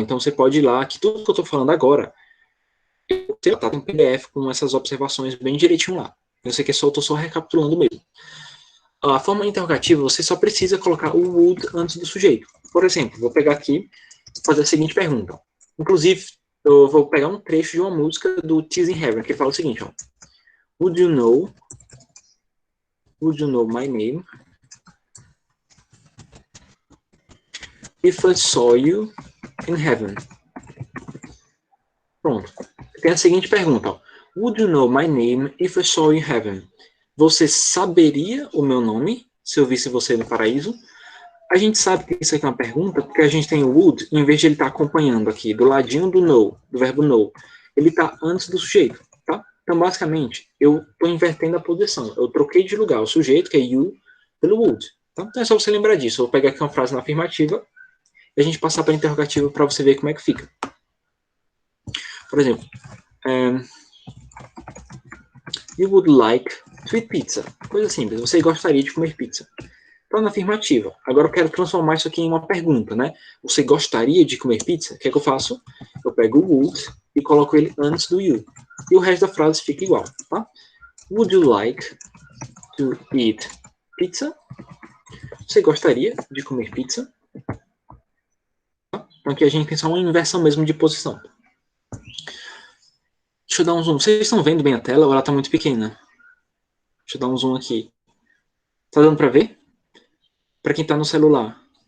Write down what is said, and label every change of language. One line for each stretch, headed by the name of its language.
Portuguese: Então você pode ir lá, que tudo que eu estou falando agora, tá em PDF com essas observações bem direitinho lá. Eu sei que eu estou só recapitulando mesmo. A forma interrogativa, você só precisa colocar o would antes do sujeito. Por exemplo, vou pegar aqui e fazer a seguinte pergunta. Inclusive, eu vou pegar um trecho de uma música do Tears in Heaven, que fala o seguinte, ó.
English: Would you know my name if I saw you in heaven?
Portuguese: Pronto. Tem a seguinte pergunta, ó.
English: Would you know my name if I saw you in heaven?
Portuguese: Você saberia o meu nome se eu visse você no paraíso? A gente sabe que isso aqui é uma pergunta porque a gente tem o would, em vez de ele estar acompanhando aqui do ladinho do know, do verbo know, ele está antes do sujeito, tá? Então, basicamente, eu estou invertendo a posição. Eu troquei de lugar o sujeito, que é you, pelo would. Tá? Então, é só você lembrar disso. Eu vou pegar aqui uma frase na afirmativa e a gente passar para a interrogativa para você ver como é que fica. Por exemplo,
English: you would like to eat pizza.
Portuguese: Coisa simples. Você gostaria de comer pizza. Então, na afirmativa. Agora eu quero transformar isso aqui em uma pergunta, né? Você gostaria de comer pizza? O que é que eu faço? Eu pego o would e coloco ele antes do you. E o resto da frase fica igual, tá?
English: Would you like to eat pizza?
Portuguese: Você gostaria de comer pizza? Então aqui a gente tem só uma inversão mesmo de posição. Deixa eu dar um zoom. Vocês estão vendo bem a tela ou ela está muito pequena? Deixa eu dar um zoom aqui. Tá dando para ver? Para quem está no celular.